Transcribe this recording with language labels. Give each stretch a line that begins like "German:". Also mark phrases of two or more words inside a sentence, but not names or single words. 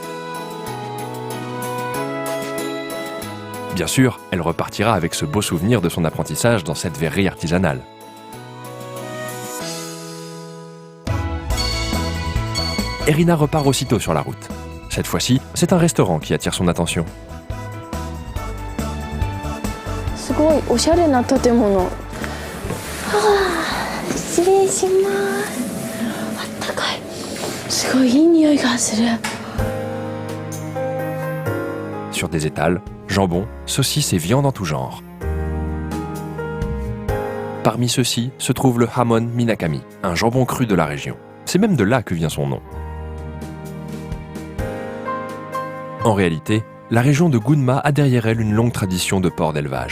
French: Bien sûr, elle repartira avec ce beau souvenir de son apprentissage dans cette verrerie artisanale. Erina repart aussitôt sur la route. Cette fois-ci, c'est un restaurant qui attire son attention.
Japanese: すごいおしゃれな建物。失礼します。あったかい。すごいいい匂いがする。
French: Sur des étals, jambon, saucisses et viandes en tout genre. Parmi ceux-ci se trouve le Hamon Minakami, un jambon cru de la région. C'est même de là que vient son nom. En réalité, la région de Gunma a derrière elle une longue tradition de porc d'élevage.